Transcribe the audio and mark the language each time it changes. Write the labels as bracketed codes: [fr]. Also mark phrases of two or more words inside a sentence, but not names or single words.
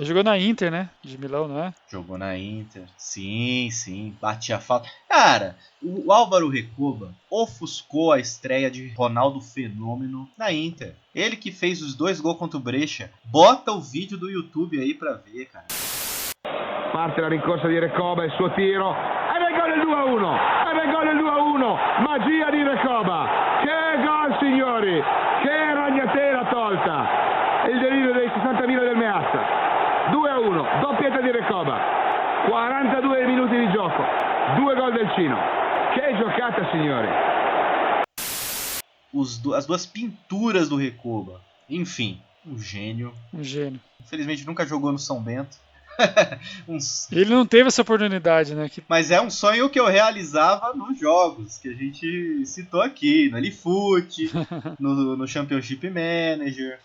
[pt] jogou na Inter, né? De Milão, não é? Jogou na Inter. Sim, batia falta. Cara, o Álvaro Recoba ofuscou a estreia de Ronaldo Fenômeno na Inter. Ele que fez os 2 gols contra o Brescia. Bota o vídeo do YouTube aí pra ver, cara. [it] Parte la rincorsa di Recoba, il suo tiro. Ed è gol il 2-1. Ed è gol il 2-1. Magia di Recoba. Che gol, signori. Che ragnatela tolta. Il delirio dei 60.000 del Meazza. 2-1. Doppietta di Recoba. 42 minuti di gioco. 2 gol del Cino. Che giocata, signori. [pt] As 2 pinturas do Recoba. Enfim, um gênio. Um gênio. Infelizmente nunca jogou no São Bento. Ele não teve essa oportunidade, né? Mas é um sonho que eu realizava nos jogos que a gente citou aqui, no Alifoot, no Championship Manager.